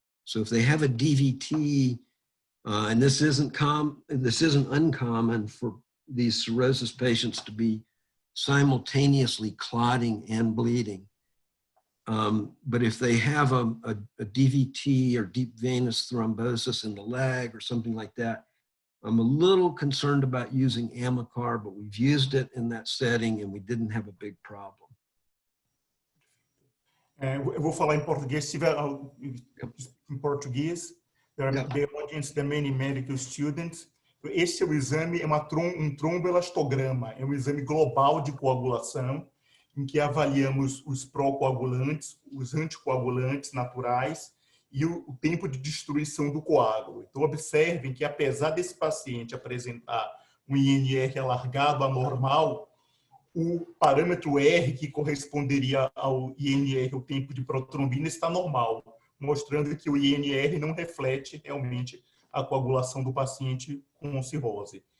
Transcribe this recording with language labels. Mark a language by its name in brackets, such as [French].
[English] So if they have a DVT, and this isn't uncommon for these cirrhosis patients to be simultaneously clotting and bleeding. But if they have a DVT or deep venous thrombosis in the leg or something like that, I'm a little concerned about using Amicar, but we've used it in that setting and we didn't have a big problem. [Portuguese] Eu vou falar em português, se tiver em português. [English] The audience, the many medical students. [Portuguese] Esse é o exame, é um tromboelastograma, é um exame global de coagulação, em que avaliamos os procoagulantes, os anticoagulantes naturais e o tempo de destruição do coágulo. Então, observem que, apesar desse paciente apresentar um INR alargado anormal, o parâmetro R, que corresponderia ao INR, o tempo de protrombina, está normal, mostrando que o INR não reflete realmente a coagulação do paciente com cirrose.